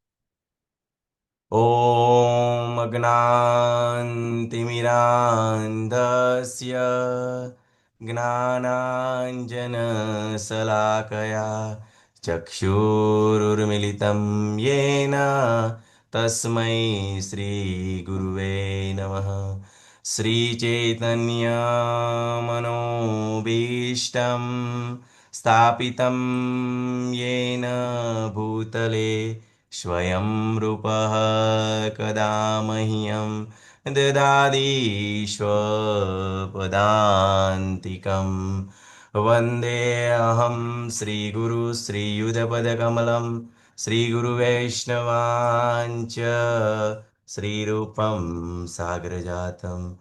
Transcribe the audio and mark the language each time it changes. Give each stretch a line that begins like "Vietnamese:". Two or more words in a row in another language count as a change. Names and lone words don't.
Sanskrit: ઓમ અજ્ઞાનતિમિરાન્ધસ્ય જ્ઞાનાંજનશલાકયા ચક્ષુરુર્મિલિतं येन તસ્મૈ શ્રીગુરુવે નમઃ. શ્રીચૈતન્યમનોભીષ્ટં સ્થાપિतं येन ભૂતલે स्वयं रूपः कदा मह्यं ददाति स्वपदान्तिकं. वन्देऽहं श्रीगुरु श्रीयुधपदकमलं श्रीगुरुवैष्णवाञ्च श्रीरूपं सागरजातं